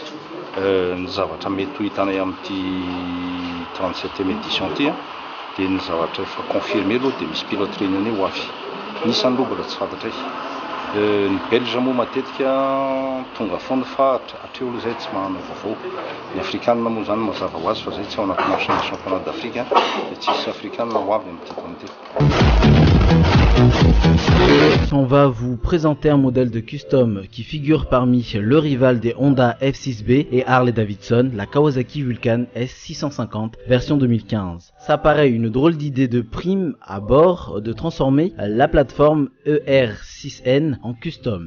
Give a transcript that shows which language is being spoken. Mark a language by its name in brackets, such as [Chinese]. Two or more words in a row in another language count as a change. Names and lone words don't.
[Malagasy] Ny zavatra mety ho hitanay amin'ity 37e édition ty dia ny zavatra efa confirmé aloha dia misy [French] pilote réunionnais [Malagasy] ho avy. Nisan'ny lobola tsy fantatray. Ny Belge moa matetika tonga foana fa hatreo aloha zay tsy manana vaovao. Ny afrikanina moa zany mazava ho azy fa zay tsy ao anaty [French] marché championnat d'Afrique [Malagasy] dia tsisy afrikanina ho avy amin'ity comité. [French] On va vous présenter un modèle de custom qui figure parmi le rival des Honda F6B et Harley Davidson, la Kawasaki Vulcan S650 version 2015. Ça paraît une drôle d'idée de prime à bord de transformer la plateforme ER6N en custom.